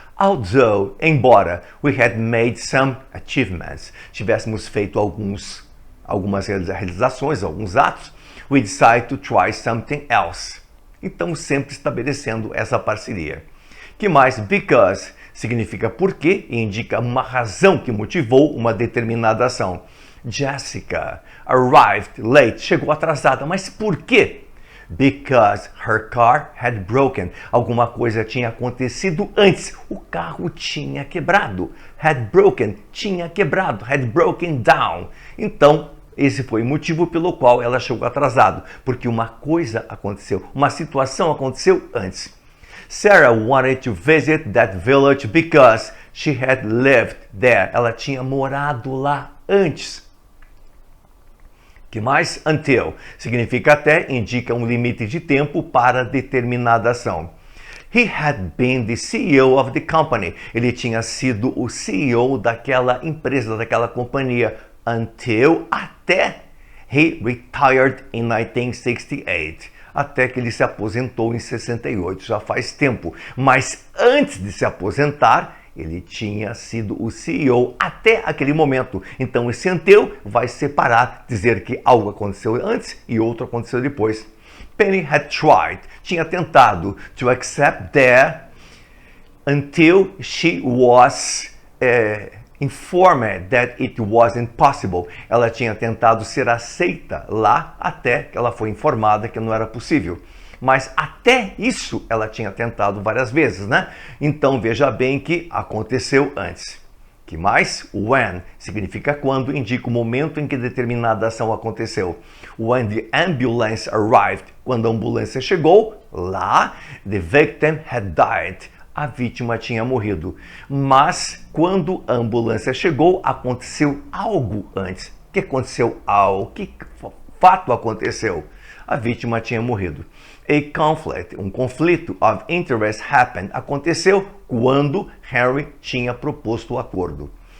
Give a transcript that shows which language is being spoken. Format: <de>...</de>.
<en>Although,</en> <pt>embora,</pt> <en>we had made some achievements,</en> <pt>tivéssemos feito algumas realizações, alguns atos,</pt> <en>we decided to try something else.</en> <pt>Então, sempre estabelecendo essa parceria. Que mais? Because significa porque e indica uma razão que motivou uma determinada ação. Jessica</pt> <en>arrived late,</en> <pt>chegou atrasada, mas por quê?</pt> <en>Because her car had broken.</en> <pt>Alguma coisa tinha acontecido antes. O carro tinha quebrado.</pt> <en>Had broken,</en> <pt>tinha quebrado.</pt> <en>Had broken down.</en> <pt>Então, esse foi o motivo pelo qual ela chegou atrasado, porque uma coisa aconteceu, uma situação aconteceu antes.</pt> <en>Sarah wanted to visit that village because she had lived there.</en> <pt>Ela tinha morado lá antes. Que mais? Until significa até, indica um limite de tempo para determinada ação.</pt> <en>He had been the CEO of the company.</en> <pt>Ele tinha sido o CEO daquela empresa, daquela companhia,</pt> <en>until,</en> <pt>até,</pt> <en>he retired in 1968.</en> <pt>Até que ele se aposentou em 68, já faz tempo. Mas antes de se aposentar, ele tinha sido o CEO até aquele momento. Então esse until vai separar, dizer que algo aconteceu antes e outro aconteceu depois.</pt> <en>Penny had tried,</en> <pt>tinha tentado,</pt> <en>to accept there until she was informed that it wasn't possible.</en> <pt>Ela tinha tentado ser aceita lá até que ela foi informada que não era possível. Mas até isso ela tinha tentado várias vezes, né? Então veja bem que aconteceu antes. Que mais? When significa quando, indica o momento em que determinada ação aconteceu.</pt> <en>When the ambulance arrived,</en> <pt>quando a ambulância chegou, lá,</pt> <en>the victim had died.</en> <pt>A vítima tinha morrido. Mas quando a ambulância chegou, aconteceu algo antes. O que aconteceu? Que fato aconteceu? A vítima tinha morrido.</pt> <en>A conflict,</en> <pt>um conflito</pt> <en>of interest happened,</en> <pt>aconteceu quando Henry tinha proposto o acordo.</pt>